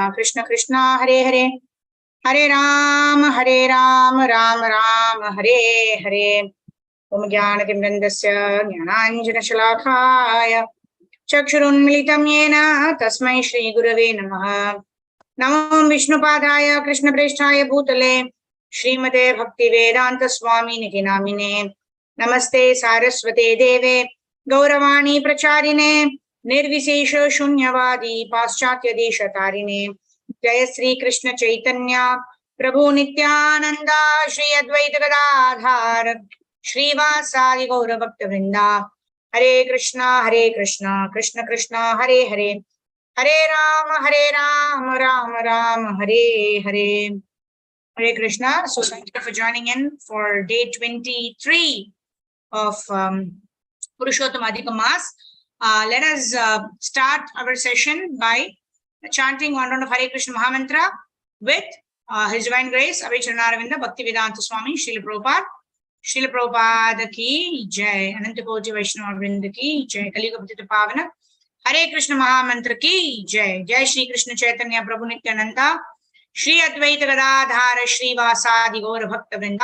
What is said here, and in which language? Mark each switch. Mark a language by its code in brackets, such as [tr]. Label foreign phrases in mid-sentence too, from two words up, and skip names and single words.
[sa] कृष्ण कृष्ण हरे हरे, हरे राम राम राम हरे हरे। ओम ज्ञानतिमिरन्धस्य ज्ञानाञ्जनशलाकाय चक्षुरुन्मिलितं येन तस्मै श्रीगुरवे नमः। नमो विष्णुपादाय कृष्णप्रेष्ठाय भूतले श्रीमते भक्तिवेदांत स्वामिनिति नामिने। नमस्ते सारस्वते देवे गौरवाणी प्रचारिणे निर्विशेष शून्यवादी पाश्चात्य देशतारिणे। जय श्री कृष्ण चैतन्य प्रभु नित्यानंद श्री अद्वैत गदाधार श्रीवासादि गौर भक्त वृंदा। हरे कृष्णा कृष्ण कृष्ण हरे हरे, हरे राम राम राम हरे हरे। [en] Hare Krishna. So thank you for joining in for day 23 of Purushottam Adhika Mas. Let us start our session by chanting one round of Hare Krishna Mahamantra with His Divine Grace Avicharanaravindra Bhaktivedanta Swami Srila Prabhupada. [hi] श्रील प्रभुपाद की जय, अनंत कोटि वैष्णव वृंद की जय, कलियुग पतित पावन हरे कृष्ण महामंत्र की जय. [sa] जय श्री कृष्ण चैतन्य प्रभु नित्यानंद श्री अद्वैत गदाधर श्रीवासादि गौर भक्त वृंद.